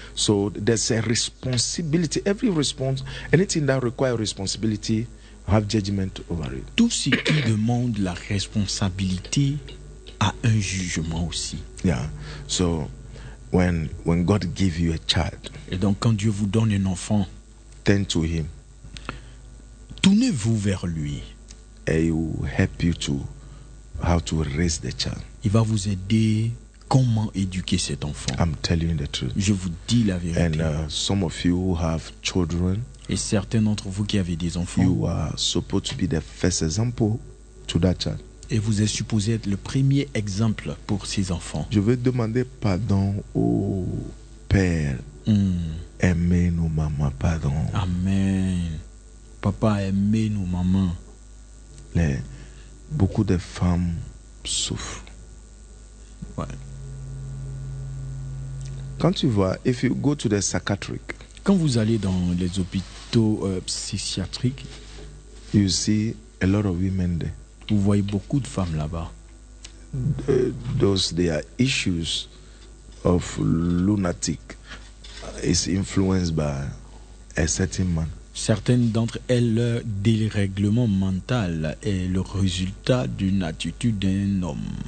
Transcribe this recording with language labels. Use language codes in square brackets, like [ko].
[en] So, there's a responsibility. Every response, anything that requires responsibility, have judgment over it. [fr] Tout ce qui demande la responsabilité a un jugement aussi. [en] Yeah. So, When God gives you a child, [fr] et donc quand Dieu vous donne un enfant, [en] turn to him. [fr] Tournez-vous vers lui. [en] And he will help you to how to raise the child. [fr] Il va vous aider comment éduquer cet enfant. [en] I'm telling the truth. [fr] Je vous dis la vérité. [en] And some of you who have children, [fr] et certains d'entre vous qui avez des enfants, [en] you are supposed to be the first example to that child. [fr] Et vous êtes supposé être le premier exemple pour ces enfants. Je veux demander pardon au Père. Aimez-nous, maman, pardon. Amen. Papa, aimez-nous, maman. Beaucoup de femmes souffrent. Ouais. Quand tu vois, [en] if you go to the psychiatric. [fr] Quand vous allez dans les hôpitaux psychiatriques, [en] you see a lot of women there. [fr] Vous voyez beaucoup de femmes là-bas. [en] Those there are issues of lunatic is influenced by a certain man. [fr] Certaines d'entre elles, leur dérèglement mental est le résultat d'une attitude d'un homme.